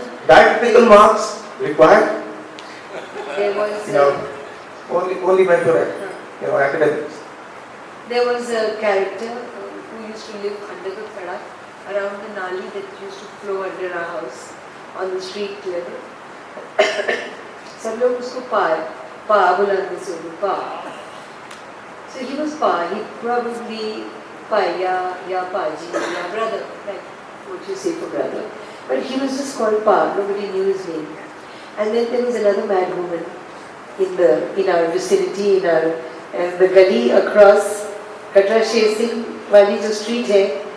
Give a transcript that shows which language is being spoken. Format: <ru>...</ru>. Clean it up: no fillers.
<en>Diacritical marks required? There was only meant for academics. There was a character who used to live under the Khada, around the Nali that used to flow under our house on the street level.</en> <hi>Some लोग उसको Pa बुलाते थे Pa.</hi> <en>So he was Pa. He probably Paya, ya Paji, ya brother, like what you say for brother. But he was just called Pa. Nobody knew his name. And then there was another mad woman in our vicinity, in the gully across Katra Sher Singh</en> <hi>wali jo street hai.</hi>